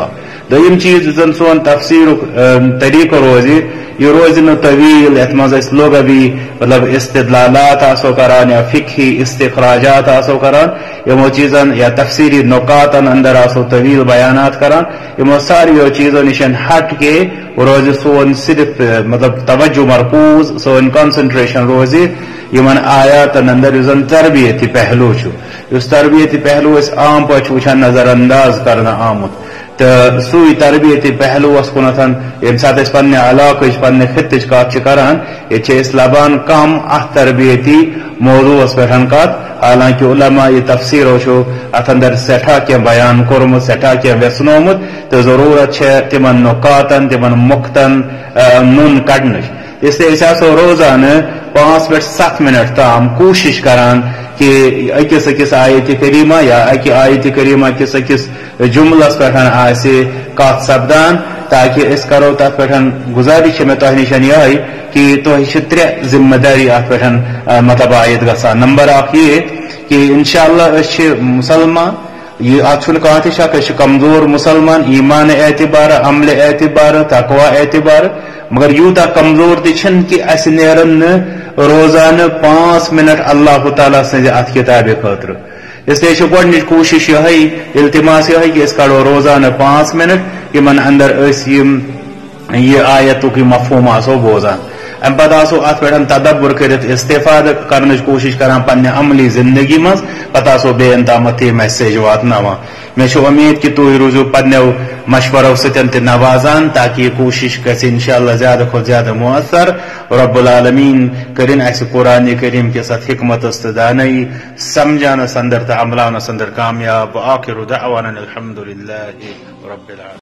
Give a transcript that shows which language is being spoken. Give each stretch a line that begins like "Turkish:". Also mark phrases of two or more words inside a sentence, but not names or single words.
Kashmiri: دوٚیِم چیٖز یُس زن سون تفسیرُک طریقہٕ روزِ، یہِ روزِ نہٕ طویل یتھ منٛز أسۍ لغوی مطلب استدلالات آسو کران یا فقہی استخراجات آسو کران، یِمو چیٖزن یا تفسیری نکاتن اندر آسو طویل بیانات کران. یِمو ساروِیو چیٖزو نِش ہٹ کے روزِ سون صرف مطلب توجہ مرکوز، سون کنسنٹریشن روزِ یِمن آیاتن اندر یُس زن تربیتی پہلو چھُ، یُس تربیتی پہلو أسۍ عام پٲٹھۍ چھِ وٕچھان نظر انداز کرنہٕ آمُت. تہٕ سُے تربیتی پہلوس کُنتھ ییٚمہِ ساتہٕ أسۍ پننہِ علاقٕچ پننہِ خطٕچ کتھ چھِ کران، ییٚتہِ چھِ أسۍ لبان کم اتھ تربیتی موضوعس پٮ۪ٹھ کتھ. حالانکہ علماء یہ تفسیرو چھُ اتھ اندر سٮ۪ٹھاہ کینٛہہ بیان کوٚرمُت، سٮ۪ٹھاہ کینٛہہ ویژنومُت، تہٕ ضروٗرت چھےٚ تِمن نُقاتن تِمن مُقتن نوٚن کڑنٕچ.
Urdu: اس لیے
Kashmiri: أسۍ آسو روزانہٕ 5 پٮ۪ٹھ 7 منٹ تام کوٗشش کران کہ أکِس آیتِ کریٖمہ یا اکہِ آیتِ کریٖمہ کِس أکِس جملس پٮ۪ٹھ آسہِ کتھ سپدان، تاکہ أسۍ کرو تتھ پٮ۪ٹھ گزارش چھِ مےٚ تۄہہِ نِش یِہے کہ تۄہہِ چھِ 3 ذمہ دٲری اتھ پٮ۪ٹھ مطلب عائد گژھان. نمبر 1 یہِ کہ
Arabic: انشاءاللہ
Kashmiri: أسۍ چھِ مسلمان، یہ اتھ چھُنہٕ کانٛہہ تہِ شک، أسۍ چھِ کمزور مسلمان ایمان اعتبار، عمل اعتبار، تقوا اعتبار. مگر یوٗتاہ کمزور تہِ چھِنہٕ کہ اسہِ نیرن نہٕ روزانہٕ 5 منٹ اللہ تعالیٰ سٕنزِ اتھ کتابہِ خٲطرٕ.
Urdu: اس لیے
Kashmiri: چھِ گۄڈنِچ کوٗشش یِہے، التماس یِہے کہ أسۍ کڑو روزانہٕ 5 منٹ یِمن اندر أسۍ یہِ آیتُک یہِ مفہوٗم آسو بوزان. ام پتہ آسو ات پہ تدبر کرت استفادہ کرنے کوشش کران پنہ عملی زندگی مز پتہ آسو بیان تامت یہ میسیج واتناوان مے امید کہ تھی روزو پنو مشورو ستن تہ نوازان تاکہ یہ کوشش گژھِ
Arabic: انشاءاللہ
Kashmiri: زیادہ کھت زیادہ مؤثر
Arabic: رب العالمین
Kashmiri: کرن اس قرآن کریم
Urdu: کے ساتھ
Kashmiri: حکمت استدانئی سمجھانس اندر تہ عملانس اندر کامیاب
Arabic: آخر دعوانا الحمد للہ رب العالمین.